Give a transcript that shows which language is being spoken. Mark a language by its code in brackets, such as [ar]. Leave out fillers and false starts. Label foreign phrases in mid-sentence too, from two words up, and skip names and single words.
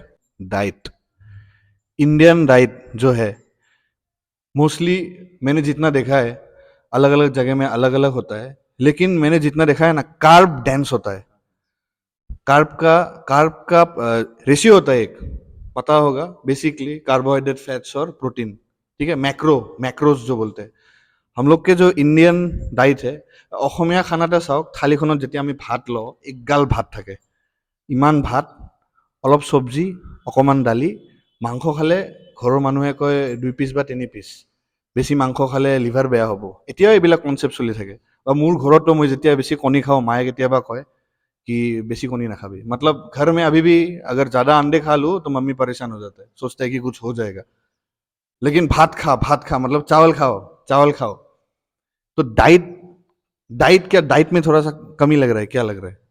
[hi] डाइट, [en] Indian diet [hi] जो है मोस्टली मैंने जितना देखा है, अलग अलग जगह में अलग अलग होता है, लेकिन मैंने जितना देखा है ना, [en] carb dense [hi] होता है। कार्ब का रेशियो होता है एक, पता होगा, बेसिकली कार्बोहाइड्रेट, फैट्स और प्रोटीन, ठीक है, मैक्रोज जो बोलते हैं। हम लोग के जो [en] Indian diet [hi] है, [as] অসমীয়া খানাটা চাওক, থালিখনত যেতিয়া আমি ভাত লওঁ, একগাল ভাত থাকে, ইমান ভাত, অলপ চব্জি, অকণমান দালি, মাংস খালে ঘৰৰ মানুহে কয় 2 পিচ বা 3 পিচ, বেছি মাংস খালে লিভাৰ বেয়া হ'ব, এতিয়াও এইবিলাক কনচেপ্ট চলি থাকে। বা মোৰ ঘৰতো মই যেতিয়া বেছি কণী খাওঁ, মায়ে কেতিয়াবা কয় কি বেছি কণী না খাবি, [hi] मतलब घर में अभी भी अगर ज्यादा अंडे खा लूँ तो मम्मी परेशान हो जाता है, सोचता है कि कुछ हो जाएगा, लेकिन भात खा मतलब चावल खाओ। तो डाइट क्या, डाइट में थोड़ा सा कमी लग रहा है, क्या लग रहा है?